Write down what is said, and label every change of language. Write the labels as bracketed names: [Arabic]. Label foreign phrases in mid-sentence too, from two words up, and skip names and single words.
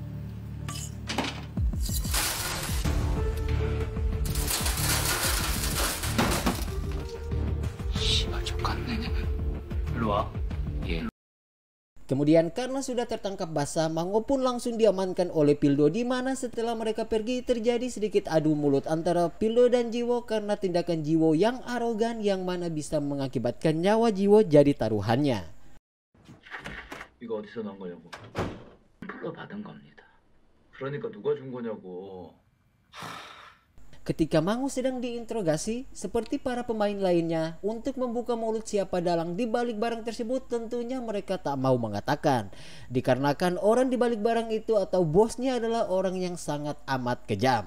[Indonesian] Kemudian karena sudah tertangkap basah, Mango pun langsung diamankan oleh Pildo, di mana setelah mereka pergi terjadi sedikit adu mulut antara Pildo dan Jiwo karena tindakan Jiwo yang arogan, yang mana bisa mengakibatkan nyawa Jiwo jadi taruhannya. [Korean] 이거 어디서 난 거냐고. 불러받은 겁니다. 그러니까 누가 준 거냐고. [Indonesian] Ketika Mango sedang diinterogasi, seperti para pemain lainnya, untuk membuka mulut siapa dalang di balik barang tersebut, tentunya mereka tak mau mengatakan. Dikarenakan orang di balik barang itu atau bosnya adalah orang yang sangat amat kejam.